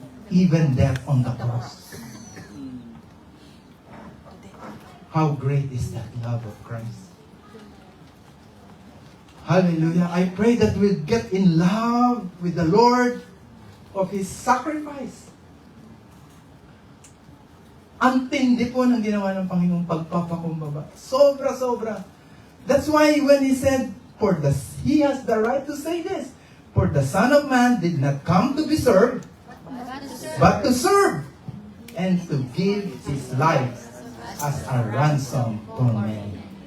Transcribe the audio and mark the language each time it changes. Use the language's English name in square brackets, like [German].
[English] Even death on the cross. How great is that love of Christ? Hallelujah. I pray that we'll get in love with the Lord of His sacrifice. [Filipino] Ang tindi po ng ginawa ng Panginoong pagpapakumbaba. Sobra-sobra. [English] That's why when He said, He has the right to say this, for the Son of Man did not come to be served, but to serve, and to give His life as a ransom for many.